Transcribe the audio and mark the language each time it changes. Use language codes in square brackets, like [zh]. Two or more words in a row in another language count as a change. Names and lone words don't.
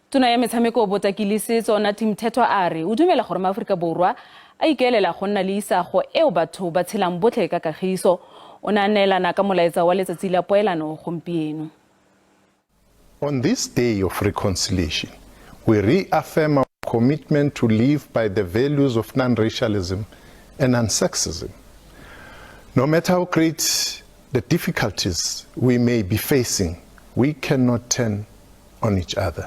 [tn] Tona ya metshameko botaki le setso Nathi Mthethwa a re o dumela gore MaAfrika Borwa a ikaelela go nna le isago eo batho ba tshelang botlhe ka kagiso. O na neelana ka molaetsa wa letsatsi la poelano gompieno. [en] On this day of reconciliation, we reaffirm our commitment to live by the values of non-racialism and non-sexism. No matter how great the difficulties we may be facing, we cannot turn on each other.